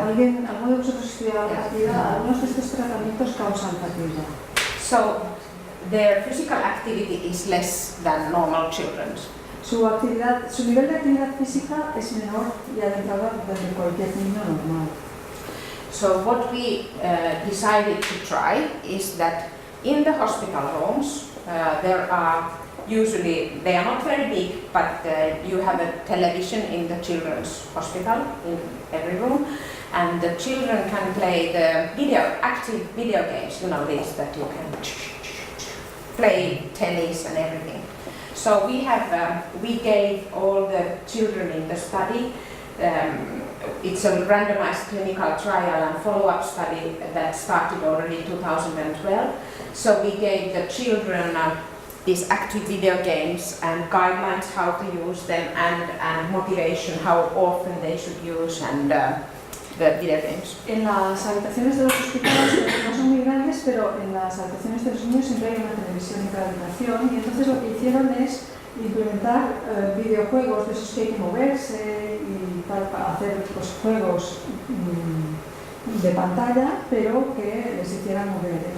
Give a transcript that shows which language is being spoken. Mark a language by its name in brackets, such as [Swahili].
[Spanish] ¿Alguno de vosotros estudiado fatiga? Algunos de estos tratamientos causan fatiga. [English] So their physical activity is less than normal children's. [Spanish] Su nivel de actividad física es menor y adentrada desde cualquier niño normal. [English] So what we decided to try is that in the hospital rooms there are usually, they are not very big, but you have a television in the children's hospital in every room, and the children can play the active video games, you know, these that you can play tennis and everything. So we gave all the children in the study, it's a randomized clinical trial and follow-up study that started already in 2012. So we gave the children these active video games and guidelines how to use them and motivation how often they should use and the video games. [Spanish] En las habitaciones de los hospitales no son muy grandes, pero en las habitaciones de los niños siempre hay una televisión en cada habitación y entonces lo que hicieron es implementar videojuegos de esos que hay que moverse y tal, para hacer pues, juegos de pantalla, pero que les hicieran mover.